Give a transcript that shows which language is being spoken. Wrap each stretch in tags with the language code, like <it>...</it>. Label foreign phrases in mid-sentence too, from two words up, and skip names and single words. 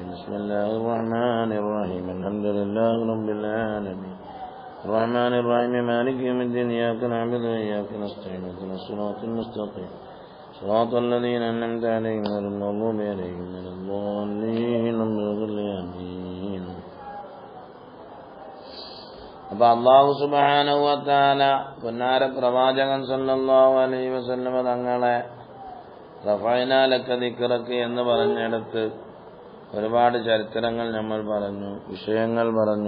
<ar>بسم الله الرحمن الرحيم. الحمد لله رب العالمين الرحمن الرحيم مالك يوم الدين إياك نعبد وإياك نستعين اهدنا الصراط المستقيم صراط الذين أنعمت عليهم غير المغضوب عليهم ولا الضالين آمين.</ar> <ml>അപ്പോൾ</ml> <ar>الله سبحانه وتعالى</ar> <ml>പുന്നാര പ്രവാചകൻ</ml> <ar>صلى الله عليه وسلم</ar> <ml>തങ്ങളെ</ml> <ar>رفعنا لك ذكرك</ar> <ml>എന്ന് പറഞ്ഞിടത്ത് ഒരുപാട് ചരിത്രങ്ങൾ നമ്മൾ പറഞ്ഞു, വിഷയങ്ങൾ പറഞ്ഞു.</ml>